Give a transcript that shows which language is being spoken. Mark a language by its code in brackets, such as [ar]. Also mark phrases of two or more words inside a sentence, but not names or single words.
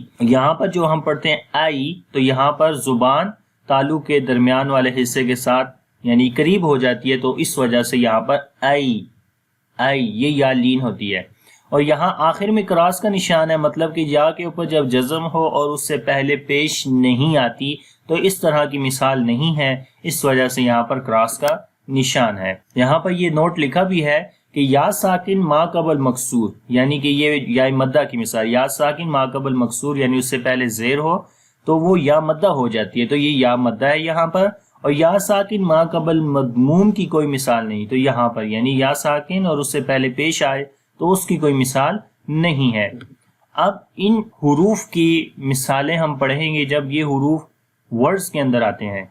[ur] یہاں پر جو ہم پڑھتے ہیں آئی، تو یہاں پر زبان تالو کے درمیان والے حصے کے ساتھ یعنی قریب ہو جاتی ہے، تو اس وجہ سے یہاں پر آئی آئی یہ یا لین ہوتی ہے. اور یہاں آخر میں کراس کا نشان ہے، مطلب کہ یا کے اوپر جب جزم ہو اور اس سے پہلے پیش نہیں آتی تو اس طرح کی مثال نہیں ہے، اس وجہ سے یہاں پر کراس کا نشان ہے. یہاں پر یہ نوٹ لکھا بھی ہے کہ یا ساکن ما قبل مکسور، یعنی کہ یہ یا مدہ کی مثال، یا ساکن ما قبل مکسور یعنی اس سے پہلے زیر ہو تو وہ یا مدہ ہو جاتی ہے، تو یہ یا مدہ ہے یہاں پر. اور یا ساکن ما قبل مضموم کی کوئی مثال نہیں، تو یہاں پر یعنی یا ساکن اور اس سے پہلے پیش آئے تو اس کی کوئی مثال نہیں ہے. اب ان حروف کی مثالیں ہم پڑھیں گے جب یہ حروف ورڈز کے اندر آتے ہیں.